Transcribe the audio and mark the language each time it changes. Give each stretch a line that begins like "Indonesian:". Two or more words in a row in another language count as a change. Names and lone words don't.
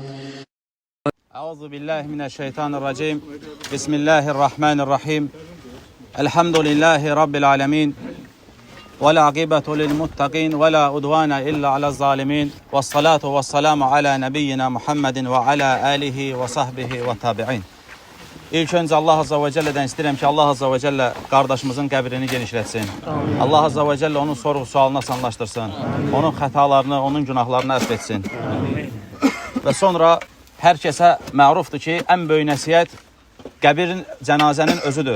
Arabic: أعوذ بالله من الشيطان الرجيم بسم الله الرحمن الرحيم الحمد لله رب العالمين والعاقبة للمتقين ولا عدوان إلا على الظالمين والصلاة والسلام على نبينا محمد وعلى آله وصحبه وتابعين.
Azerbaijani: İlk öncə Allah Azza və Cəllədən istəyirəm ki, Allah
Arabic: عز وجل
Azerbaijani: qardaşımızın qəbrini genişlətsin. Allah
Arabic: عز وجل
Azerbaijani: onun sorğu-sualını asanlaşdırsın. Onun xətalarını, onun günahlarını əfv etsin. Və sonra hər kəsə mərufdur ki, ən böyük nəsihət qəbirin, cənazənin özüdür.